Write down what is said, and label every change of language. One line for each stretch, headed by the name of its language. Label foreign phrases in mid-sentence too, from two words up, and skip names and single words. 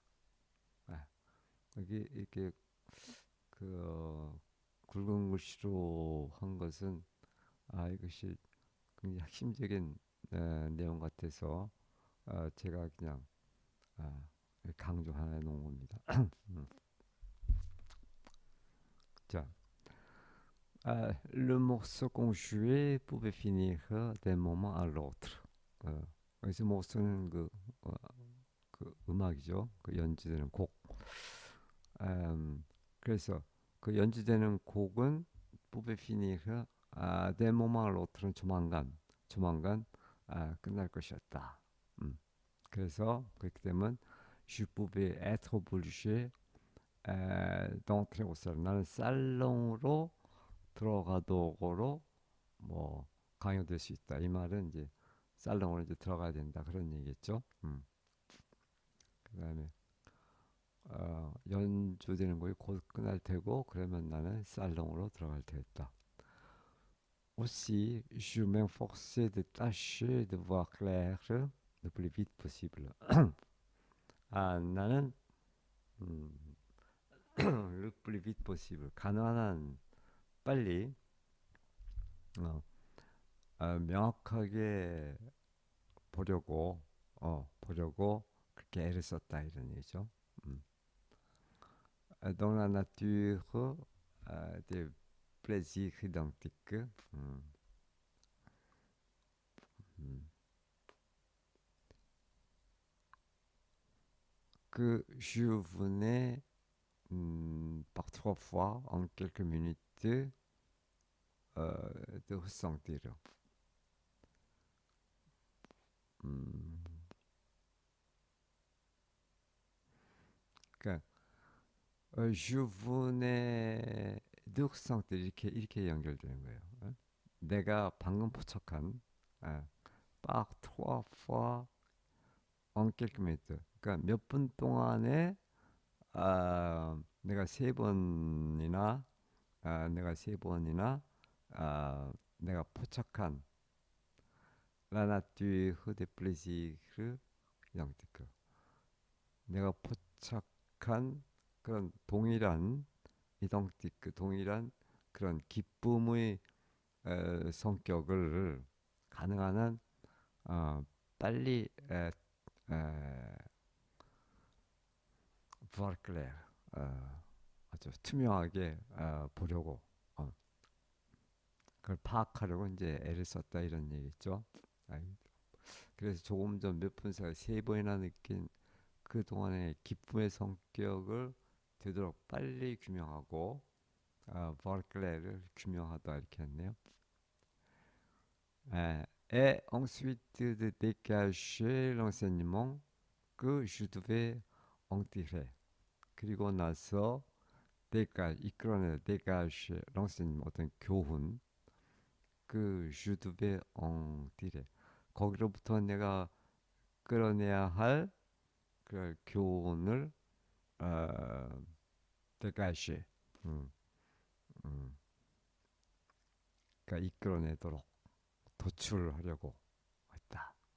Korean: 아, 여기 이렇게 그 굵은 글씨로 한 것은 이것이 굉장히 핵심적인 내용 같아서 제가 그냥 아, 강조해 놓은 겁니다. 음. 자,
French: le morceau qu'on jouait pouvait finir d'un moment à l'autre.
Korean: 그래서 morceau는 어, 그 음악이죠. 그 연주되는 곡. 그래서 그 연주되는 곡은
French: pouvait finir d'un moment à l'autre
Korean: 조만간 끝날 것이었다. 그래서 그렇게 되면
French: je pouvais être obligé d'entrer au salon.
Korean: 나는 살롱으로 들어가도록으로 뭐 강요될 수 있다. 이 말은 이제 살롱으로 이제 들어가야 된다 그런 얘기겠죠. 그다음에 연주되는 거이 곧 끝날 테고 그러면 나는 살롱으로 들어갈 테겠다.
French: Aussi, je m'efforçais de tâcher de voir clair le plus vite possible.
Korean: 나는 음,
French: le plus vite possible.
Korean: 가능한 한 빨리 어, 명확하게 보려고 그렇게 애를 썼다 이런 얘기죠. 음.
French: Dans la nature des plaisirs identiques. 음. Que je venais par trois fois en quelques minutes de ressentir. 음.
Korean: 그러니까
French: je venais de ressentir
Korean: 이렇게 연결되는 거예요. 내가 방금 포착한
French: par trois fois en quelques minutes.
Korean: 그러니까 몇 분 동안에 내가 세 번이나 내가 포착한
French: la nature des plaisirs identiques.
Korean: 내가 포착한 그런 동일한 identique 동일한 그런 기쁨의 성격을 가능한 한 빨리
French: voir clair
Korean: 아주 투명하게 보려고 그걸 파악하려고 이제 애를 썼다 이런 얘기죠. 그래서 조금 전 몇 분 사이 세 번이나 느낀 그 동안의 기쁨의 성격을 되도록 빨리 규명하고
French: voir clair
Korean: 을 규명하다 이렇게 했네요.
French: Et ensuite de dégager l'enseignement que je devais en tirer.
Korean: 그리고 나서 이끌어내
French: dégager l'enseignement
Korean: 어떤 교훈 그
French: je devais en tirer.
Korean: 거기로부터 내가 끌어내야 할 그 교훈을 dégager 음, 음, 그러니까 이끌어내도록 도출하려고 했다.